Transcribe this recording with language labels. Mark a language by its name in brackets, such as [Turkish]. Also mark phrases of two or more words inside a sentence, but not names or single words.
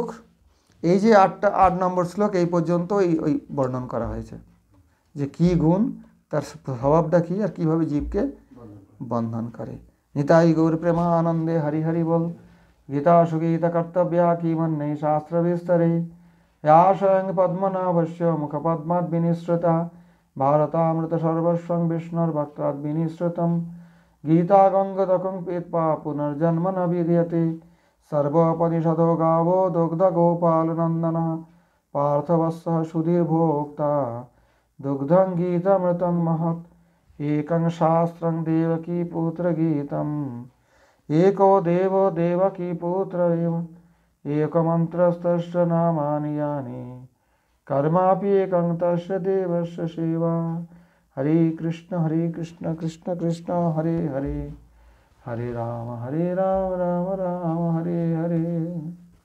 [Bangla] এই যে 8 নম্বর শ্লোক এই পর্যন্ত ওই বর্ণন করা হয়েছে যে কি গুণ, তার স্বভাবটা কী, আর কীভাবে জীবকে বন্ধন করে। নিতাই গৌর প্রেমানন্দে হরি হরি বল। [Sanskrit] গীতা সুগীতা কর্তব্যা কিমন্যে শাস্ত্র বিস্তরে, या स्वयं पद्मनाभस्य मुखपद्मात् विनिसृता, भारतामृत सर्वस्वं विष्णुर्भक्तात् विनिसृतं, गीता गङ्गदकं पीत्वा पुनर्जन्म न विद्यते, सर्वोपनिषदो गावो दुग्धगोपालनन्दनः, पार्थवत्सः सुधीर्भोक्ता दुग्धं गीतामृतं महत्, एकं शास्त्रं देवकी पुत्रगीतम्, एको देवो देवकी पुत्र एव, एकमन्त्रस्तस्य नामानि यानि, कर्मापि एकं तस्य देवस्य सेवा। हरे कृष्ण कृष्ण कृष्ण हरे हरे, हरे राम राम राम हरे हरे।